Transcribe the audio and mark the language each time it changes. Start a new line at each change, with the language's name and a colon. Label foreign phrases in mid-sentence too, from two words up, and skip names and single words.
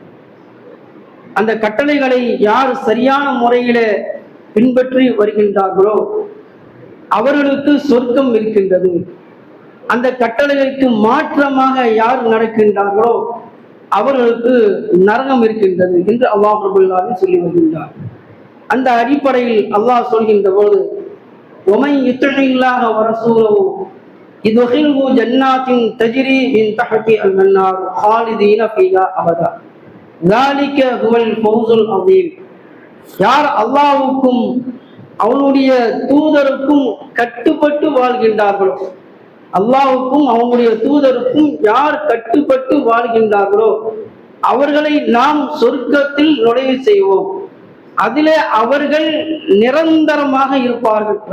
Tamil: அந்த கட்டளைகளை யார் சரியான முறையிலே பின்பற்றி வருகின்றார்களோ அவர்களுக்கு சொர்க்கம் இருக்கின்றது. அந்த கட்டளைகளுக்கு மாற்றமாக யார் நடக்கின்றார்களோ அவர்களுக்கு நரகம் இருக்கின்றது என்று
Arabic: الله رب العالمين
Tamil: சொல்லி வருகின்றார். அந்த அடிப்படையில் அல்லாஹ் சொல்கின்ற போது
Arabic: وَمَنْ يُطِعِ اللَّهَ وَرَسُولَهُ يُدْخِلْهُ جَنَّاتٍ تَجْرِي مِنْ تَحْتِهَا الْأَنْهَارُ خَالِدِينَ فِيهَا أَبَدًا ذَلِكَ هُوَ الْفَوْزُ الْعَظِيمُ.
Tamil: யார் அல்லாஹ்வுக்கும் அவனுடைய தூதருக்கும் கட்டுப்பட்டு வாழ்கின்றார்களோ, அல்லாஹ்வுக்கும் அவனுடைய தூதருக்கும் யார் கட்டுப்பட்டு வாழ்கின்றார்களோ அவர்களை நாம் சொர்க்கத்தில் நுழைவு செய்வோம், அதிலே அவர்கள் நிரந்தரமாக இருப்பார்கள்.